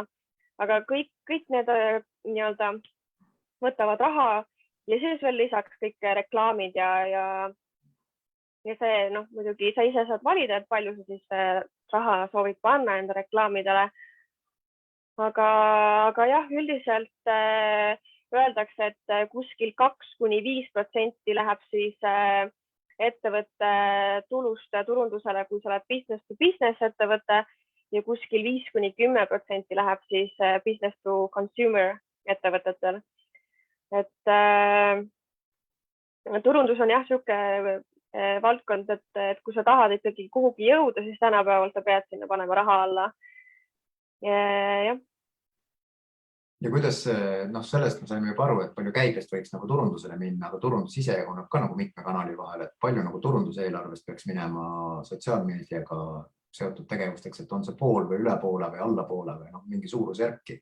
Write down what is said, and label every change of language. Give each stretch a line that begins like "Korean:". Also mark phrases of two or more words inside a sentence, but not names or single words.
Estonian: Aga kõik need nii-öelda võtavad raha ja siis veel lisaks kõik reklaamid ja see, muidugi sa ise saad valida, et palju sa siis raha soovid panna enda reklaamidele. Aga jah, üldiselt öeldakse, et kuskil 2–5% läheb siis ettevõtte tulust turundusele, kui sa oled
English: business to business
Estonian: ettevõte ja kuskil 5–10% läheb siis
English: business to consumer
Estonian: ettevõtetel. Et turundus on jah niisugune valdkond, et kui sa tahad ikkagi kuhugi jõuda, siis tänapäeval sa pead sinna panema raha alla. Jah. Ja kuidas, sellest me saime juba aru, et palju käibest võiks nagu turundusele minna, aga turundus ise jaguneb ka nagu mitme kanali vahel, et palju nagu turunduseelarvest peaks minema sotsiaalmeediaga seotud tegevusteks, et on see pool või üle poole või alla poole või mingi suurusjärki.